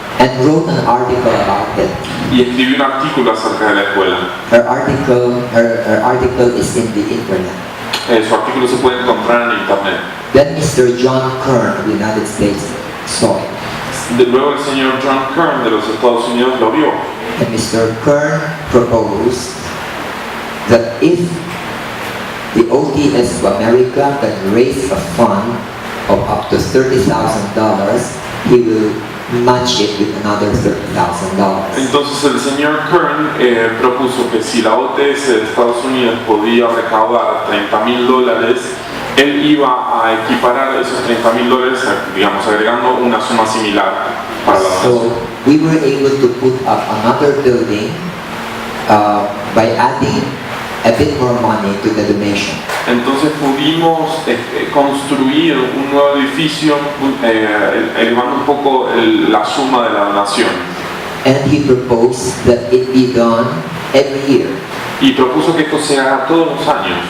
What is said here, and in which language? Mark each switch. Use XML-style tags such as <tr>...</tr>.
<en>and wrote an article about it.</en> <es>y escribió un artículo acerca de la escuela.</es> <en>Her article is in the internet.</en> <es>Su artículo se puede encontrar en internet.</es> <en>Then Mr. John Kern of the United States saw it.</en> <es>Luego el señor John Kern de los Estados Unidos lo vio.</es> <en>And Mr. Kern proposed that if the ODS of America can raise a fund of up to $30,000, he will match it with another $30,000.</en> <es>Entonces el señor Kern propuso que si la OTS de Estados Unidos podía recaudar $30,000, él iba a equiparar esos $30,000, digamos, agregando una suma similar para la donación.</es> <en>So we were able to put up another building by adding a bit more money to the donation.</en> <es>Entonces pudimos construir un nuevo edificio elevando un poco la suma de la donación.</es> <en>And he proposed that it be done every year.</en> <es>Y propuso que esto se haga todos los años.</es>